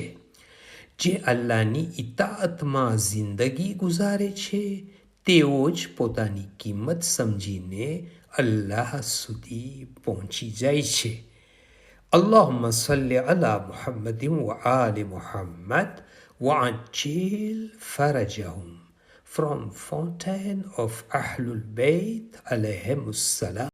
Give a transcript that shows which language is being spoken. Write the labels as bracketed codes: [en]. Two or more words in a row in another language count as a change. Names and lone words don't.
[gu] જે અલ્લાહની ઇતાઅતમાં જિંદગી ગુજારે છે તેઓ જ પોતાની કિંમત સમજીને અલ્લાહ સુધી પહોંચી જાય છે. [ar] اللهم صل على محمد وآل محمد وعجل فرجهم from Fountain of Ahlul Bayt alayhim السلام.